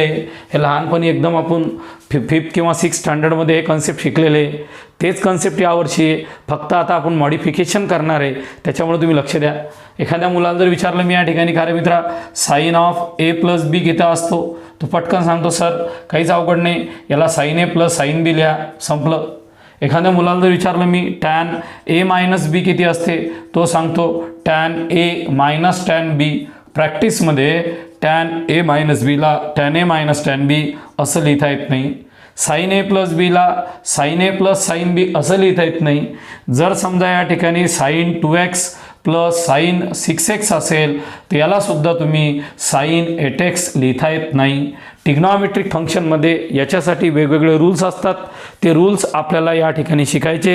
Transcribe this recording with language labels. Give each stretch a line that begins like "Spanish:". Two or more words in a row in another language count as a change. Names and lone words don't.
Marathi: हे लहानपणी एकदम आपण 5th किंवा 6th स्टँडर्डमध्ये हे कन्सेप्ट शिकलेले, तेच कन्सेप्ट यावर्षी आहे, फक्त आता आपण मॉडिफिकेशन करणार आहे. त्याच्यामुळे तुम्ही लक्ष द्या. एखाद्या मुलाला जर विचारलं मी या ठिकाणी का रे मित्रा sin ऑफ a + b किती असतो, तो पटकन सांगतो सर काहीच अवघड नाही, याला sin a + sin b लिहा, संपलं. एखाद्या मुलाला जर विचारलं मी tan a - b किती असते, तो सांगतो tan a - tan b. प्रॅक्टिसमध्ये tan a - b ला tan a - tan b असं लिहिता येत नाही. sin a + b ला sin a + sin b असं लिहिता येत नाही. जर समजा या ठिकाणी sin 2x + sin 6x असेल तर याला सुद्धा तुम्ही sin 8x लिहिता येत नाही.
English: trigonometric function मध्ये
Marathi: याच्यासाठी वेगवेगळे रूल्स असतात, ते रूल्स आपल्याला या ठिकाणी शिकायचे.